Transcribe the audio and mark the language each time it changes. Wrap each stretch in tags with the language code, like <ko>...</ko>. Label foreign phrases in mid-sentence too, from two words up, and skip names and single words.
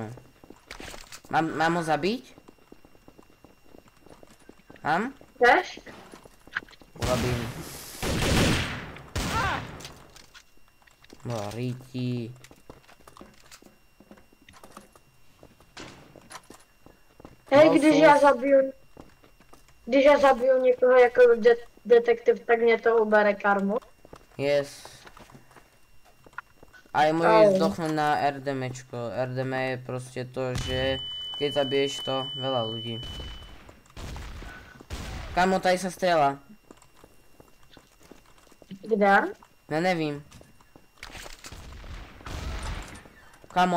<sk>Mám ho zabiť? Mám? chceš? Urobím. No, ríti. Hej, No,</sk> <cs>když já zabiju někoho jako detektiv, tak mě to ubere karmu.</cs> <en>Yes.</en> <sk>Aj môžeš zdochnúť na RDMčko. RDM je proste to, že keď zabiješ to veľa ľudí. Kamo, tady sa strieľa. Kde?</sk> <cs>Ja nevím. Kamo,</cs>